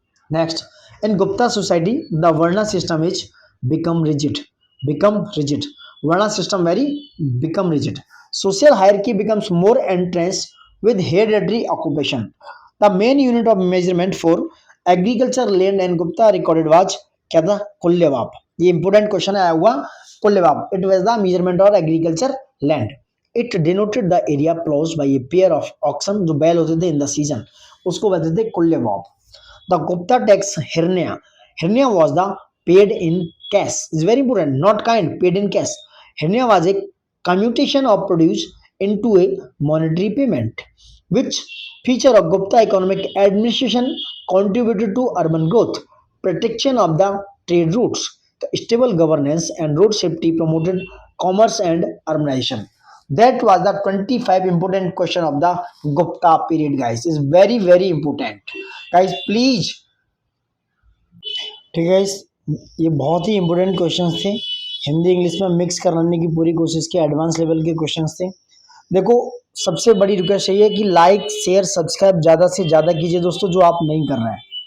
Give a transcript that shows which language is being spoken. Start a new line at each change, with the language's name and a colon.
English: Next, in Gupta society, the Varna system is become rigid. Become rigid. Varna system very become rigid. Social hierarchy becomes more entrenched with hereditary occupation. The main unit of measurement for agriculture land and Gupta recorded was
Hindi: क्या था
English: कुल्यवाप.
Hindi: ये
English: important question
Hindi: आया हुआ कुल्यवाप.
English: It was the measurement of agriculture land. It denoted the area ploughed by a pair of oxen
Hindi: जो बैल होते थे
English: in the season.
Hindi: उसको कहते थे कुल्यवाप.
English: The Gupta tax Hirnya. Hirnya was the paid in cash. It's very important. Not kind, paid in cash. Hirnya was a commutation of produce into a monetary payment, which feature of Gupta economic administration contributed to urban growth, protection of the trade routes, the stable governance and road safety promoted commerce and urbanization. That was the 25 important question of the Gupta period, guys. Is very very important. Guys, please.
Hindi: ठीक है guys, ये बहुत ही important questions थे. Hindi English में mix करने की पूरी कोशिश की. एडवांस लेवल के क्वेश्चंस थे. देखो, सबसे बड़ी रिक्वेस्ट यही है कि लाइक शेयर सब्सक्राइब ज़्यादा से ज़्यादा कीजिए दोस्तों, जो आप नहीं कर रहे हैं.